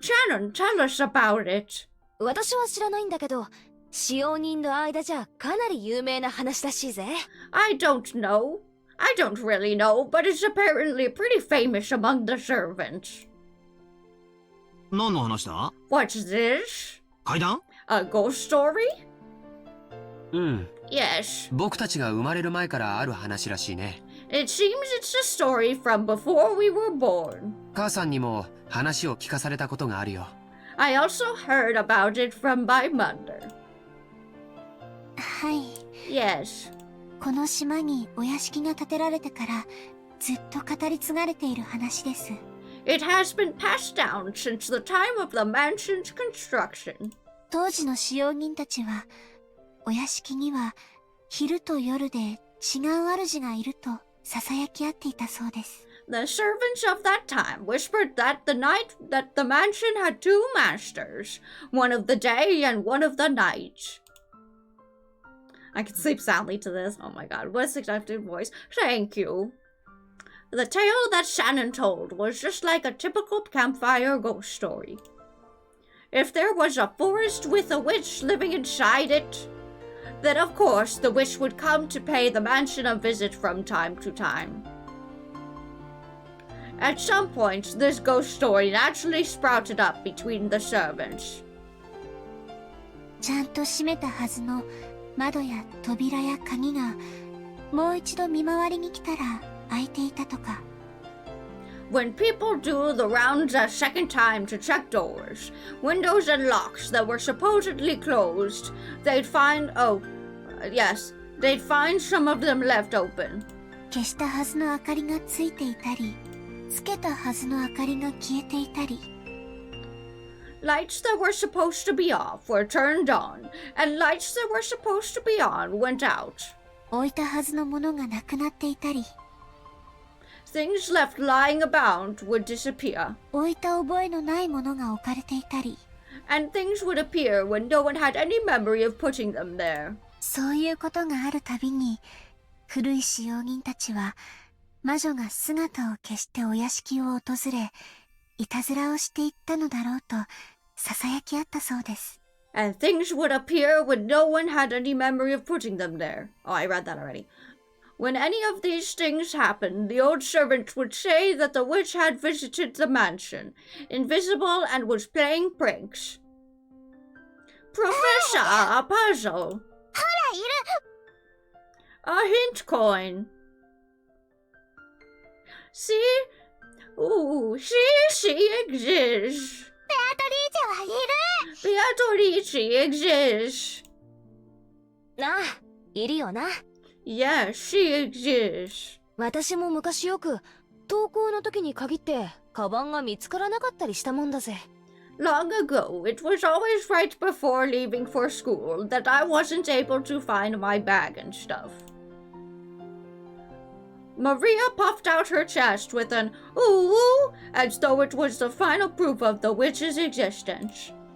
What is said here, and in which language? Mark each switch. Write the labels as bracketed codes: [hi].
[en] Shannon, tell us about it. [ja] 私は知らないんだけど、使用人の間じゃかなり有名な話らしいぜ。 [en] I don't know. I don't really know, but it's apparently pretty famous among the servants. [ja] 何の話だ? [en] What's this? [ja] 階段? [en] A ghost story? [ja] うん。 [en] Yes. [ja] 僕たちが生まれる前からある話らしいね。 [en] It seems it's a story from before we were born. [ja] 母さんにも話を聞かされたことがあるよ。 [en] I also heard about it from my mother. [ja] はい。 [en] Yes. [ja] この島にお屋敷が建てられてからずっと語り継がれている話です。 [en] It has been passed down since the time of the mansion's construction. [ja] 当時の使用人たちはお屋敷には昼と夜で違う主がいると囁き合っていたそうです。 [en] The servants of that time whispered that the mansion had two masters, one of the day and one of the night. I can sleep soundly to this. Oh my god, what a seductive voice. Thank you. The tale that Shannon told was just like a typical campfire ghost story. If there was a forest with a witch living inside it, then of course the witch would come to pay the mansion a visit from time to time. At some point, this ghost story naturally sprouted up between the servants. [ja] ちゃんと閉めたはずの窓や扉や鍵がもう一度見回りに来たら開いていたとか。 [en] When people do the rounds a second time to check doors, windows and locks that were supposedly closed, they'd find some of them left open. [ja] 消したはずの明かりがついていたり、つけたはずの明かりが消えていたり。 [en] Lights that were supposed to be off were turned on, and lights that were supposed to be on went out. [ja] 置いたはずのものがなくなっていたり。 [en] Things left lying about would disappear. [ja] 置いた覚えのないものが置かれていたり。 [en] And things would appear when no one had any memory of putting them there. [ja] そういうことがあるたびに、古い使用人たちは、魔女が姿を消してお屋敷を訪れ、いたずらをしていったのだろうと、囁き合ったそうです。 [en] And things would appear when no one had any memory of putting them there. Oh, I read that already. When any of these things happened, the old servant would say that the witch had visited the mansion, invisible and was playing pranks. Professor, a puzzle. A hint coin. See? Ooh, she exists. Beatrice exists. [ja] ああ、いるよな。 [en] Yes, she exists. [ja] 私も昔よく登校の時に限ってカバンが見つからなかったりしたもんだぜ。 [en] Long ago, it was always right before leaving for school that I wasn't able to find my bag and stuff. Maria puffed out her chest with an ooh, as though it was the final proof of the witch's existence.